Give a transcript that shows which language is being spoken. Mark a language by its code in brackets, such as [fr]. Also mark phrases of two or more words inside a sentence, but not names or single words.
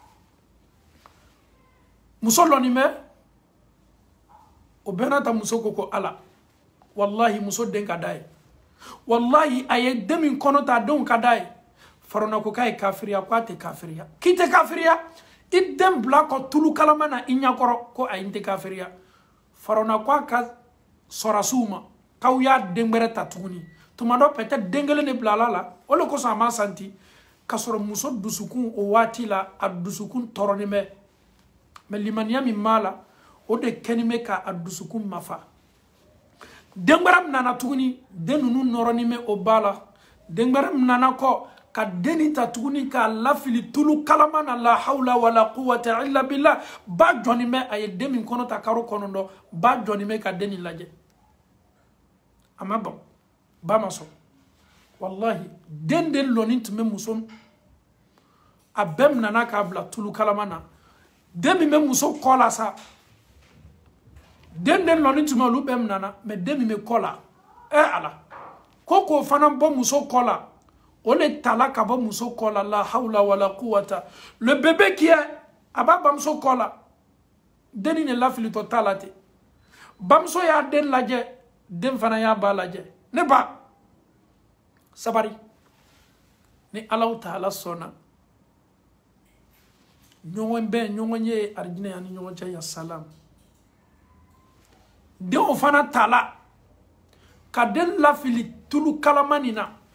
[bm] muso lɔnni bɛ o bɛɛ n'a ta muso ko ala wallahi muso den ka d'a ye wallahi a ye den min kɔnɔ ta denw ka d'a ye farana ko k'a ye kafiriya ko a tɛ kafiriya k'i tɛ kafiriya i den bila kɔ tulu kalama na i ɲɛkɔrɔ ko ayi n tɛ kafiriya farana ko a ka sɔrasiw ma k'aw y'a den wɛrɛ ta tuguni tuma dɔ peut-être den kelen de bilala la o de kosɔn a ma santi ka sɔrɔ muso dusukun o waati la a dusukun tɔɔrɔnen bɛ mais limaniya min b'a la o de kɛlen bɛ ka a dusukun mafa den wɛrɛ min nana tuguni den ninnu nɔrɔnin bɛ o b'a la den wɛrɛ min nana kɔ ka den nin ta tuguni k'a lafili tulu kalama na [ar] لا حول ولا قوة إلا بالله [bm] ba jɔnnen bɛ a ye den min kɔnɔ ta karo kɔnɔntɔn ba jɔnnen bɛ ka den nin lajɛ a ma ban ba ma sɔn wallahi den lɔnni tun bɛ muso a bɛɛ nana k'a bila tulu kalama na den min bɛ muso kɔ la sa den lɔnni tun bɛ olu bɛɛ nana mais den min bɛ kɔ la ala ko k'o fana bɔ muso kɔ la o le tala ka bɔ muso kɔ la [ar] لا حول ولا قوة [fr] le bébé qui est [bm] a b'a bamuso kɔ la den ni lafilitɔ t'a la ten bamuso y'a den lajɛ den fana y'a ba lajɛ ne ba sabari ni [ar] الله تعالى [bm] sɔnna ɲɔgɔn bɛn ɲɔgɔn ye arijinɛ ani ɲɔgɔn cɛ [ar] يا سلام [bm] denw fana tala ka den lafili tulu kalama nin na